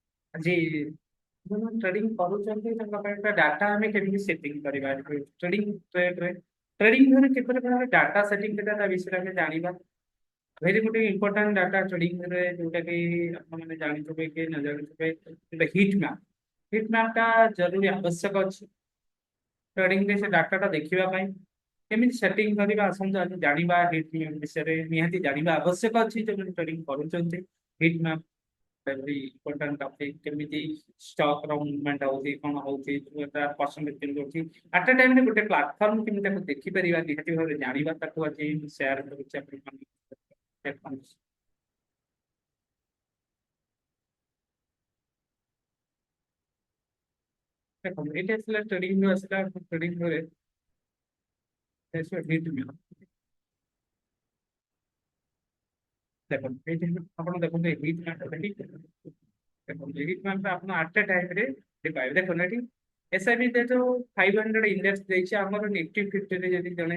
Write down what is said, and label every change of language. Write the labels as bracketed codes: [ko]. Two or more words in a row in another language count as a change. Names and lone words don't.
[or] जी ट्रेडिंग करूଛନ୍ତି ତାଙ୍କ ପାଇଁ ଗୋଟେ ଡାଟା ଆମେ କେମିତି ସେଟିଂ କରିବା ଟ୍ରେଡିଂ ଟ୍ରେଡରେ ଟ୍ରେଡିଂ ରେ କିପରି ଭାବରେ [en] data setting [or] କରିବା ତା ବିଷୟରେ ଆମେ ଜାଣିବା ଭେରି ଗୋଟେ [en] important data [or] ଟ୍ରେଡିଂ ରେ ଯୋଉଟା କି ଆପଣମାନେ ଜାଣିଥିବେ କି ନ ଜାଣିଥିବେ [en] heat map [or] ଟା ଜରୁରୀ ଆବଶ୍ୟକ ଅଛି ଟ୍ରେଡିଂ ରେ ସେ ଡାଟା ଟା ଦେଖିବା ପାଇଁ କେମିତି ସେଟିଂ କରିବା ଆସନ୍ତୁ ଆମେ ଜାଣିବା [en] heat map [or] ବିଷୟରେ ନିହାତି ଜାଣିବା ଆବଶ୍ୟକ ଅଛି ଯୋଉମାନେ ଟ୍ରେଡିଂ କରୁଛନ୍ତି [en] heat map very important topic [or] କେମିତି ଷ୍ଟକ୍ ର ମୁଭମେଣ୍ଟ ହଉଛି କଣ ହଉଛି ପରସେଣ୍ଟେଜ କେମିତି ହଉଛି [en] at a time [or] ରେ ଗୋଟେ ପ୍ଲାଟଫର୍ମ କେମିତି ତାକୁ ଦେଖିପାରିବା ନିହାତି ଭାବରେ ଜାଣିବା ତାକୁ ଆଜି ସେୟାର କରୁଛି ଆପଣମାନଙ୍କୁ ଦେଖନ୍ତୁ ଦେଖନ୍ତୁ ଏଇଟା ଆସିଲା ଟ୍ରେଡିଂ ରୁ ଆସିଲା ଟ୍ରେଡିଂ ରେ ଆସିଲା [en] heat map [or] ଦେଖନ୍ତୁ ଏଇଠି ଆପଣ ଦେଖନ୍ତୁ [en] heat map [or] ଦେଖନ୍ତୁ [en] heat map [or] ଆପଣ [en] at a time [or] ରେ ପାଇବେ ଦେଖନ୍ତୁ ଏଠି ଏସ୍ଆଇପି ଯେହେତୁ 500 ଇଣ୍ଡେକ୍ସ ଦେଇଛି ଆମର ନିଫ୍ଟି ଫିଫ୍ଟିରେ ଯଦି ଜଣେ